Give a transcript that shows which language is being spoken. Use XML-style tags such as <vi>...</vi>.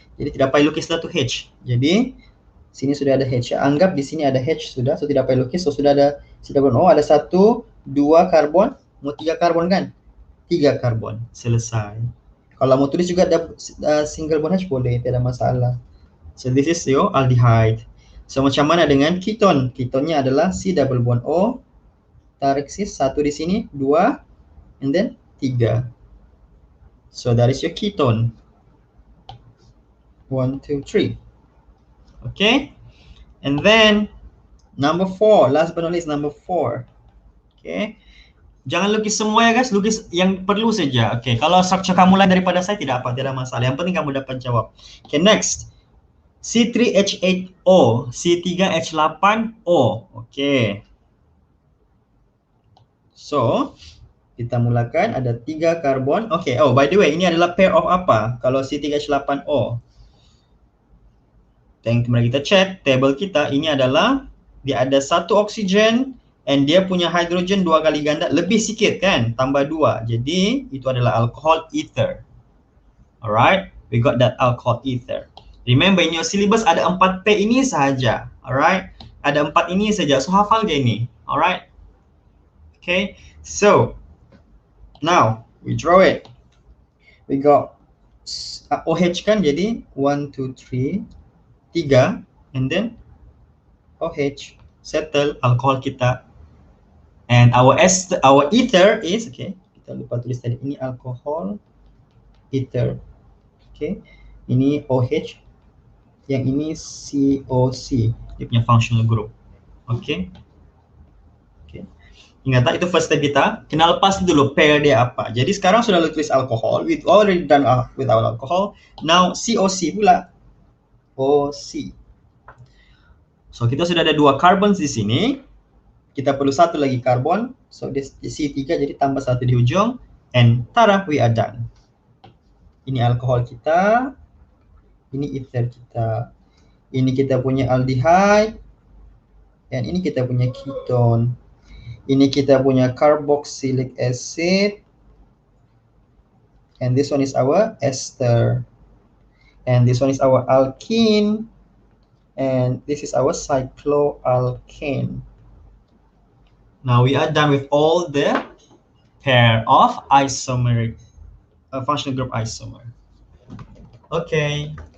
<ms>Jadi tidak payah lukis satu H. Jadi sini sudah ada H. Anggap di sini ada H sudah, so tidak payah lukis. So sudah ada C double bond O, ada 1, 2 karbon, mau 3 karbon kan? 3 karbon, selesai. Kalau mau tulis juga ada single bond H boleh, tidak ada masalah.</ms> <en>So this is your aldehyde.</en> <ms>So macam mana dengan ketone? Ketonenya adalah C double bond O. Tarik sis 1 di sini, 2 and then 3.</ms> <en>So that is your ketone. 1, 2, 3. Okay. And then number 4, last but not least, number 4. Okay.</en> <ms>Jangan lukis semua ya guys, lukis yang perlu saja. Okay, kalau structure kamu lain daripada saya tidak apa, tidak masalah. Yang penting kamu dapat jawab.</ms> <en>Okay, next. C3H8O, C3H8O. Okay.</en> <ms>So, kita mulakan ada 3 karbon. Okay,</ms> <en>oh by the way,</en> <ms>ini adalah pair of apa? Kalau C3H8O. Mari kita check table kita. Ini adalah dia ada 1 oksigen and dia punya hydrogen 2 kali ganda, lebih sikit kan? Tambah 2. Jadi, itu adalah alcohol ether.</ms> <en>Alright, we got that alcohol ether. Remember in your syllabus</en> <ms>ada 4 pair ini sahaja. Alright, ada 4 ini saja. So hafal dia ini. Alright.</ms> <en>Okay, so now we draw it. We got OH</en> <ms>kan, jadi 1, 2, 3, 3 and then OH, settle alcohol kita.</ms> <en>And our ether is,</en> <ms>okay, kita lupa tulis tadi, ini alcohol ether. Okay, ini OH, yang ini COC, dia punya functional group. Okay. Okay. Ingat tak, itu first step kita. Kenal pasti dulu pair dia apa. Jadi sekarang sudah tulis alcohol.</ms> <en>We already done with our alcohol.</en> <ms>Now COC pula. OC. So kita sudah ada 2 carbons di sini. Kita perlu satu lagi karbon. So this C3 jadi tambah satu di ujung.</ms> <en>And tada, we are done.</en> <ms>Ini alkohol kita. Ini ether kita. Ini kita punya aldehyde. Dan ini kita punya ketone. Ini kita punya carboxylic acid.</ms> <en>And this one is our ester. And this one is our alkene. And this is our cycloalkane. Now we are done with all the pair of isomeric functional group isomer. Okay.</en>